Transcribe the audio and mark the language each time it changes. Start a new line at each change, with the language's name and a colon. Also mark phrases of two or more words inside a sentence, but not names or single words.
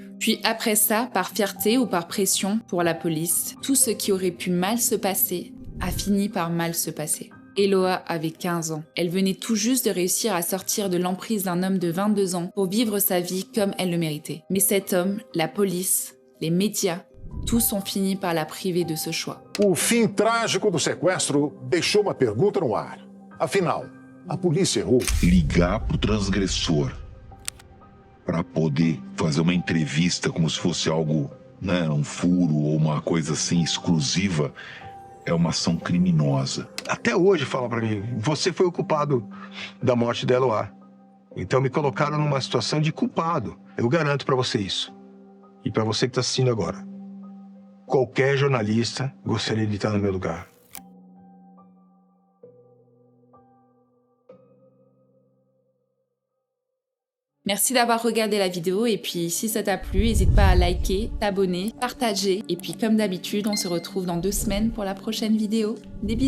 French: Puis après ça, par fierté ou par pression pour la police, tout ce qui aurait pu mal se passer a fini par mal se passer. Eloa avait 15 ans. Elle venait tout juste de réussir à sortir de l'emprise d'un homme de 22 ans pour vivre sa vie comme elle le méritait. Mais cet homme, la police, les médias, tous ont fini par la priver de ce choix.
Portuguese: O fim trágico do sequestro deixou uma pergunta no ar. Afinal, a polícia errou. Ligar pro transgressor para poder fazer uma entrevista como se fosse algo, né, um furo ou uma coisa assim exclusiva, é uma ação criminosa. Até hoje fala pra mim, você foi o culpado da morte da Eloá. Então me colocaram numa situação de culpado. Eu garanto pra você isso. E pra você que tá assistindo agora. Qualquer jornalista gostaria de estar no meu lugar.
French: Merci d'avoir regardé la vidéo et puis si ça t'a plu, n'hésite pas à liker, t'abonner, partager et puis comme d'habitude, on se retrouve dans 2 semaines pour la prochaine vidéo.